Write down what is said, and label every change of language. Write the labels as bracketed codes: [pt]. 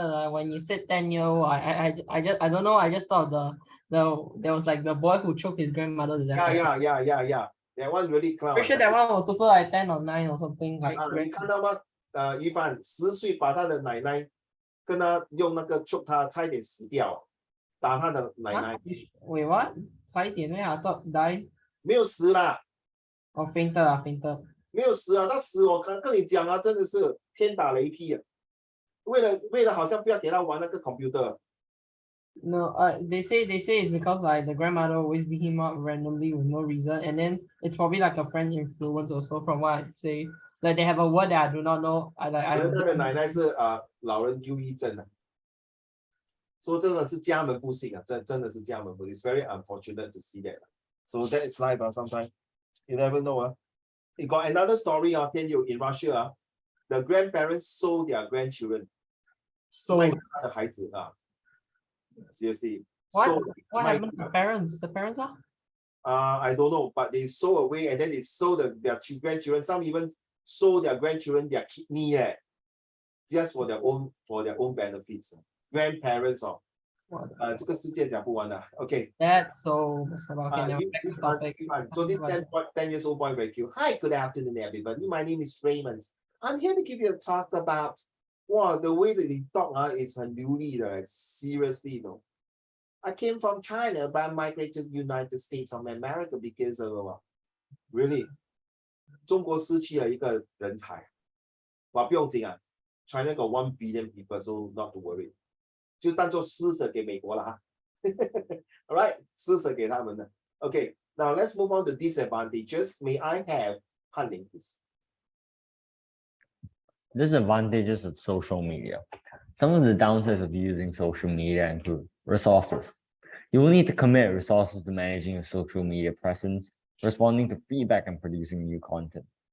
[en] When you said 10-year-old, I don't know. I just thought there was like the boy who choked his grandmother to death. Yeah. That one really clown. Pretty sure that one was also like 10 or 9 or something. Like [zh] 你看到吗？于帆10岁把他的奶奶跟他用那个 choke 他，差一点死掉，打他的奶奶。 [en] Wait, what? [zh] 差一点 [en] I thought die [zh] 没有死啦， [en] or fainted. [zh] 没有死他死我跟你讲真的是天打雷劈为了好像不要给他玩那个 computer。 [en] No, they say it's because like the grandmother always beat him up randomly with no reason, and then it's probably like a friend influence also from what I say. Like they have a word that I do not know. [zh] 他的奶奶是老人忧郁症说真的是家门不幸真的是家门不幸。 [en] It's very unfortunate to see that. So that is life sometimes. You never know It got another story tell you in Russia the grandparents sold their grandchildren. [zh] 他的孩子 [en] seriously. What happened to the parents? The parents are? I don't know, but they sold away and then they sold their grandchildren. Some even sold their grandchildren their kidney just for their own benefits. Grandparents [zh] 这个世界讲不完的。OK， [en] That's so messed up. Okay, now you- back you to fun, topic. you fun. So this 10 years old boy very cute. Hi, good afternoon, everybody. My name is Raymond. I'm here to give you a talk about, wow, the way that they talk is [zh] 很流利的 [en] seriously, though. I came from China, but I migrated to the United States of America because of really [zh] 中国失去了一个人才。哇，不用紧啊 [en] ，China got 1 billion people, so not to worry. [zh] 就当做施舍给美国了哈。 [en] All right， [zh] 施舍给他们的。 [en] Okay, now let's move on to disadvantages. May I have Han Ling, please? Disadvantages of social media. Some of the downsides of using social media include resources. You will need to commit resources to managing your social media presence, responding to feedback, and producing new content.